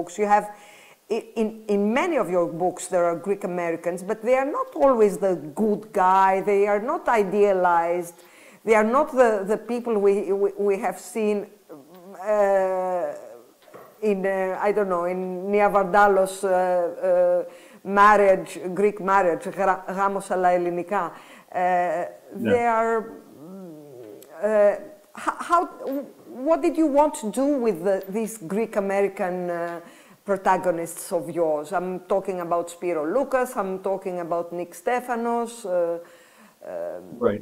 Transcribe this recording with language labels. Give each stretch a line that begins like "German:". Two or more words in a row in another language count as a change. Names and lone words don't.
English: You have in many of your books there are Greek Americans, but they are not always the good guy. They are not idealized. They are not the people we have seen in I don't know, in Nia Vardalos marriage, Greek marriage,
Greek: γάμος αλλά ελληνικά.
English: They are. What did you want to do with these Greek American protagonists of yours? I'm talking about Spiro Loukas. I'm talking about Nick Stefanos. Right.